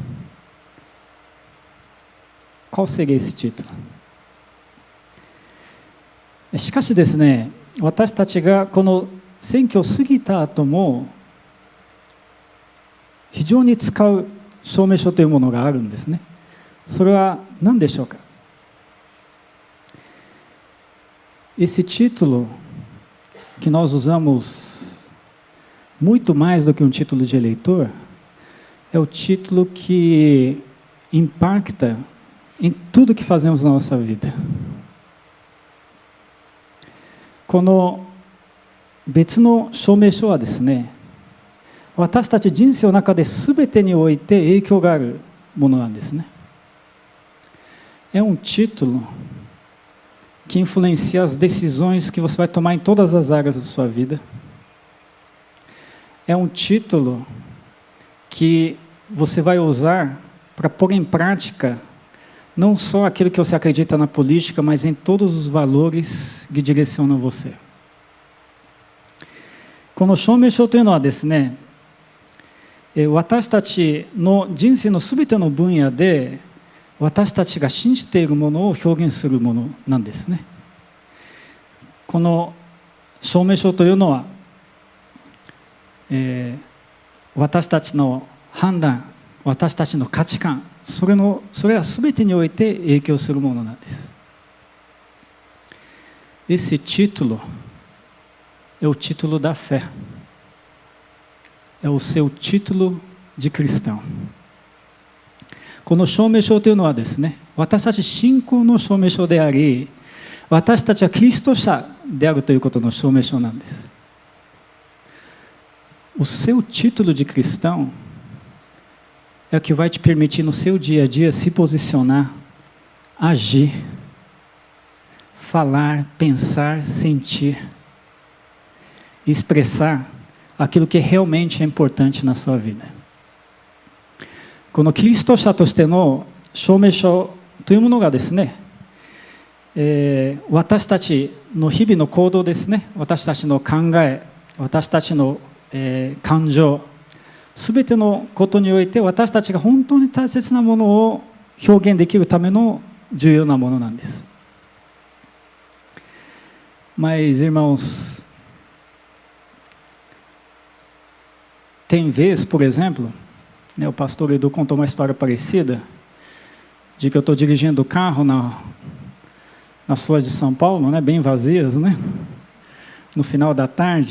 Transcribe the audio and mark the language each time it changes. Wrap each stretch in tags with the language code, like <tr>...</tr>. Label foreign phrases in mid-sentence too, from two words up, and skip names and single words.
<pt>Qual seria esse título?</pt> <ja>しかしですね、私たちがこの選挙を過ぎた後も非常に使う証明書というものがあるんですね。それは何でしょうか。</ja> <pt>Esse título que nós usamos muito mais do que um título de eleitor é o título que impacta em tudo que fazemos na nossa vida.</pt> <ja>この別の証明書はですね、私たち人生の中で全てにおいて影響があるものなんですね。</ja> <pt>É um título que influencia as decisões que você vai tomar em todas as áreas da sua vida. É um título que você vai usar para pôr em prática não só aquilo que você acredita na política, mas em todos os valores que direcionam você.</pt> <ja>この証明書というのはですね、私たちの人生のすべての分野で私たちが信じているものを表現するものなんですね。この証明書というのは、私たちの判断、私たちの価値観、それはすべてにおいて影響するものなんです。</ja> <pt>Esse título é o título da fé. É o seu título de cristão.</pt> <ja>この証明書というのはですね、私たち信仰の証明書であり、私たちはキリスト者であるということの証明書なんです。</ja> <pt>O seu título de cristão é o que vai te permitir no seu dia a dia se posicionar, agir, falar, pensar, sentir, expressar aquilo que realmente é importante na sua vida.</pt> <ja>このキリスト者としての証明書というものがですね、私たちの日々の行動ですね、私たちの考え、私たちの、感情、すべてのことにおいて私たちが本当に大切なものを表現できるための重要なものなんです。</ja> <pt>Mas, irmãos, tem vez, por exemplo, o pastor Edu contou uma história parecida, de que eu estou dirigindo o carro nas ruas de São Paulo, né, bem vazias, né, no final da tarde.</pt>